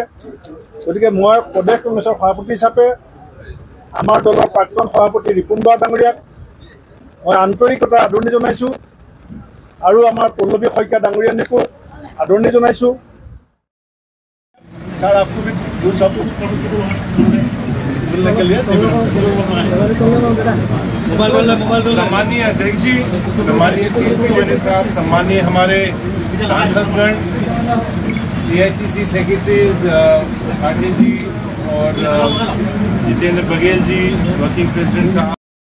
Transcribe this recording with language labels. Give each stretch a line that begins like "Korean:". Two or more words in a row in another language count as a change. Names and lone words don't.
Assamese: গতিকে মই প্ৰদেশ কংগ্ৰেছৰ সভাপতি হিচাপে আমাৰ দলৰ প্ৰাক্তন সভাপতি ৰিপুণ বৰা ডাঙৰীয়াক মই আন্তৰিকতাৰ আদৰণি জনাইছোঁ আৰু আমাৰ পল্লৱী শইকীয়া ডাঙৰীয়ানীকো আদৰণি জনাইছোঁ।
Hindi: सम्मानीय अध्यक्ष जी, सम्मानीय साहब, सम्मानीय हमारे सांसदगण, AICC सेक्रेटरीज पाटिल जी और जितेंद्र बघेल जी,
English: working president
Hindi: साहब,